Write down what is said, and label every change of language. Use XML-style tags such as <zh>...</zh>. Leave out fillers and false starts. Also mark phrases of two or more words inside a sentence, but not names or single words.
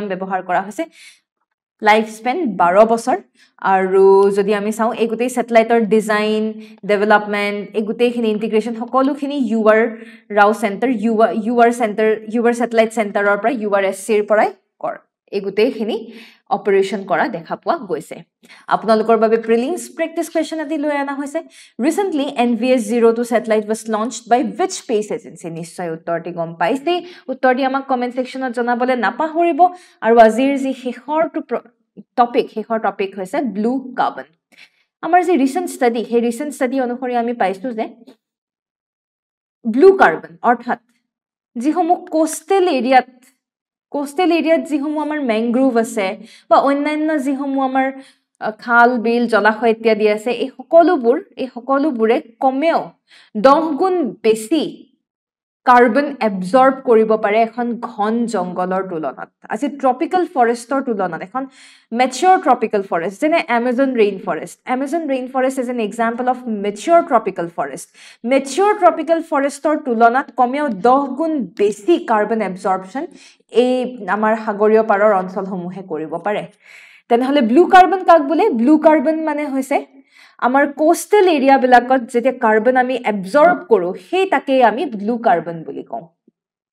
<as>ব্যৱহাৰ কৰা হৈছে</as> <en>life span</en> <as>12 বছৰ আৰু যদি আমি চাওঁ এই গোটেই স্যাটেলাইটৰ</as> <en>design development</en> <as>এই গোটেইখিনি ইন্টিগ্ৰেশন সকলোখিনি UR ৰাও সেন্টাৰ UR স্যাটেলাইট সেন্টাৰৰ পৰা URSC ৰ পৰাই এই গোটেইখিনি অপাৰেশন কৰা দেখা পোৱা গৈছে আপোনালোকৰ বাবে</as> <en>prelims practice question</en> <as>এটি লৈ আনা হৈছে</as> <en>recently NVS02 satellite was launched by which space agency</en> <as>নিশ্চয় উত্তৰটি গম পাইছে উত্তৰটি আমাক</as> <en>comment section</en> <as>জনাবলৈ নাপাহৰিব আৰু আজিৰ যি শেষৰ টপিক হৈছে</as> <en>blue carbon</en> <as>আমাৰ যি ৰিসেন্ট ষ্টাডি অনুসৰি আমি পাইছো যে</as> <en>blue carbon</en> <as>অৰ্থাৎ যিসমূহ</as> <en>coastal area</en> <as>যিসমূহ আমাৰ মেংগ্ৰোভ আছে বা অন্যান্য যিসমূহ আমাৰ খাল বিল জলাশয় ইত্যাদি আছে এই সকলোবোৰে কমেও 10 গুণ বেছি</as> <en>carbon absorb</en> <as>কৰিব পাৰে এখন ঘন জংগলৰ তুলনাত আজি</as> <en>tropical forest</en> <as>তুলনাত এখন</as> <en>mature tropical forest</en> <as>যেনে</as> <en>Amazon rainforest is an example of mature tropical forest mature tropical forestor</en> <as>তুলনাত কমেও 10 গুণ বেছি</as> <en>carbon absorption</en> <as>এই আমাৰ সাগৰীয় পাৰৰ অঞ্চলসমূহে কৰিব পাৰে তেনেহলে</as> <en>blue carbon</en> <as>কাক বোলে</as> <en>blue carbon</en> <as>মানে হৈছে আমাৰ</as> <en>coastal area</en> <as>বিলাকত যেতিয়া কাৰ্বন আমি এবজৰ্ব কৰো সেই তাকে আমি</as> <en>blue carbon</en> <as>বুলি কওঁ</as>